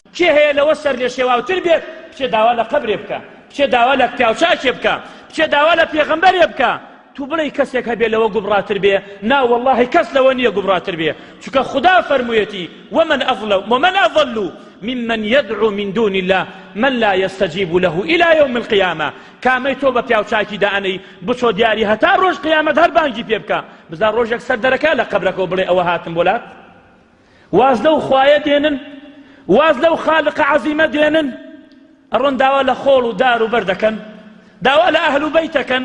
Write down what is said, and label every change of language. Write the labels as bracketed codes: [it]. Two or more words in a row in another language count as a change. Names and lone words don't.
[ckb] کێ هەیە لەوە سەر لێ شێواوتر بێت بچێ داوا لە قەبرێ بکە، بچێ داوا لە پیاوچاکێ بکە، بچێ داوا لە پێغەمبەرێ بکە. تو بڵێ کەسێک هەبێ لەوە گوبڕاتر بێ، نا وەڵڵاهی کەس لەوە نییە گوبڕاتر بێ، چونکە خوددا فەرموویەتی [ar] ومن أضل ممن يدعو من دون الله من لا يستجيب له إلى يوم القيامة. [ckb] کامەی تۆ بە پیاوچاکی دائەنەی بچۆ دیاری هەتا ڕۆژ قیامەت هەر بانگی پێ بکە، بزار ڕۆژێک سەر دەرەکە لە قەبرەکەەوە بڵێ ئەوە هاتم بۆلات. واز لەو خوایە دێنن، واز لەو خالقە عەزیمە دێنن، ئەڕۆن داوا لە خۆڵ و دار و بەر دەکەن، داوا لە ئەهل و بەیت دەکەن.